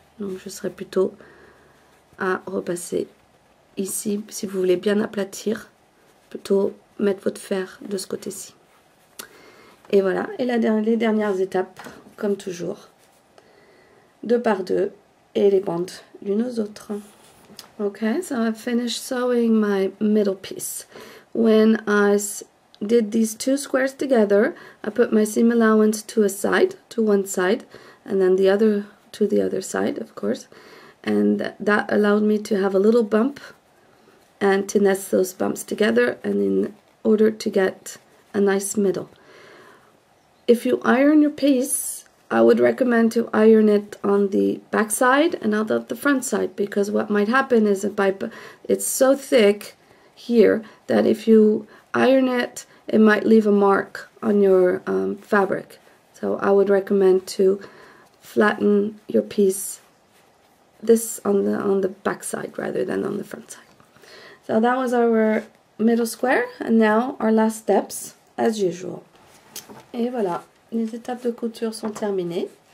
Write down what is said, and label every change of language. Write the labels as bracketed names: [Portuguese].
[French] Donc je serais plutôt à repasser ici, si vous voulez bien aplatir, plutôt mettre votre fer de ce côté-ci. Et voilà, et les dernières étapes, comme toujours, 2 par 2 et les bandes l'une aux autres. [English] Okay, so I've finished sewing my middle piece. When I did these 2 squares together, I put my seam allowance to one side, and then the other to the other side, of course. And that allowed me to have a little bump and to nest those bumps together, and in order to get a nice middle. If you iron your piece, I would recommend to iron it on the back side and not on the front side, because what might happen is it's so thick here that if you iron it, it might leave a mark on your fabric. So I would recommend to flatten your piece this on the back side rather than on the front side. So that was our middle square, and now our last steps as usual. [French] Et voilà, les étapes de couture sont terminées.